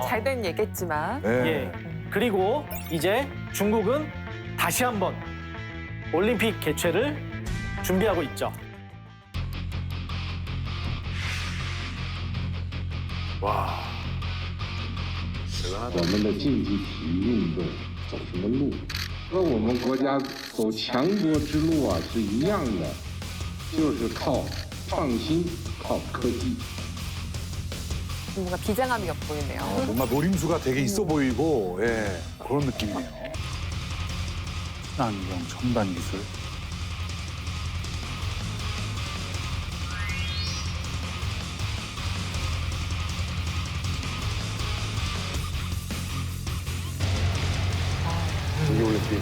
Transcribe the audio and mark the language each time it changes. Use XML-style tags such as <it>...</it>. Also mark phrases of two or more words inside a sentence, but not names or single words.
<ko>잘 된 얘기겠지만. 예. 그리고 이제 중국은 다시 한번 올림픽 개최를 준비하고 있죠. 와, 대단하다.</ko> <zh>我们的竞技体育运动走什么路，和我们国家走强国之路啊是一样的，就是靠创新，靠科技。</zh> <ko>뭔가 비장함이 엿보이네요. 뭔가 노림수가 되게 있어 보이고, 그런 느낌이네요. 친환경 첨단 기술. 동계올림픽.</ko>